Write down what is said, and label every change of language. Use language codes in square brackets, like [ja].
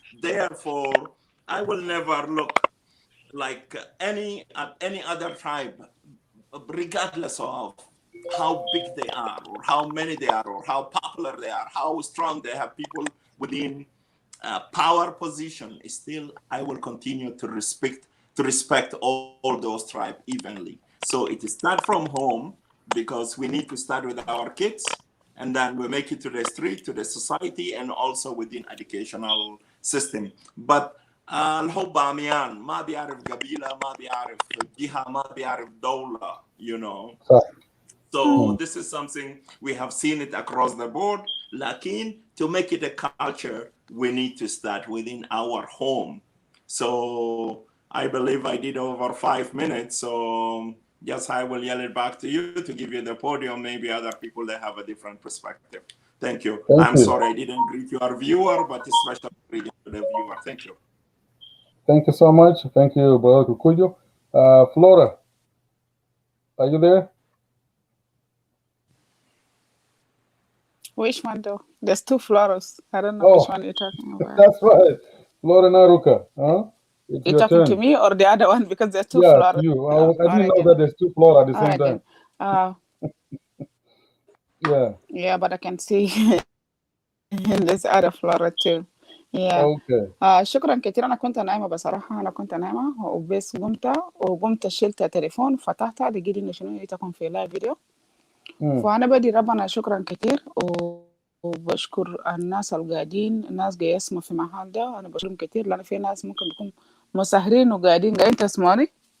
[en] Therefore, I will never look like any other tribe, regardless of how big they are, or how many they are, or how popular they are, how strong they have people within power position. Still, I will continue to respect all those tribes evenly. So it starts from home, because we need to start with our kids, and then we make it to the street, to the society, and also within educational system. [ar] But الحب عميان ما بيعرف قبيلة ما بيعرف جهة ما بيعرف دولة, you know. [en] So this is something we have seen it across the board. Lakin, to make it a culture, we need to start within our home. So I believe I did over 5 minutes. So yes, I will yell it back to you to give you the podium. Maybe other people, they have a different perspective. Thank you. I'm sorry I didn't greet your viewer, but especially greeting to the viewer. Thank you. Thank you so much. Thank you, Brother Kukuyo. Flora, are you there? Which one though? There's two Floras. I don't know which one you're talking about. That's right. Flora Naruka. Huh? You're talking to me or the other one? Because there's two Floras. Floras. You. I didn't know that there's two Flora at the same time. Yeah, but I can see there's other Flora too. Yeah. Okay. [ar] شكرا كثير. أنا كنت نايمة بصراحة. أنا كنت نايمة وبس قمت شلت التليفون فتحتها لقيت إنه شنو تكون في لايف فيديو. فأنا بدي ربنا شكرا كثير وبشكر الناس القاعدين، الناس قاعدين يسمعوا في محل ده. أنا بشكرهم كثير لأن في ناس ممكن تكون مسهرين وقاعدين تسمعوني.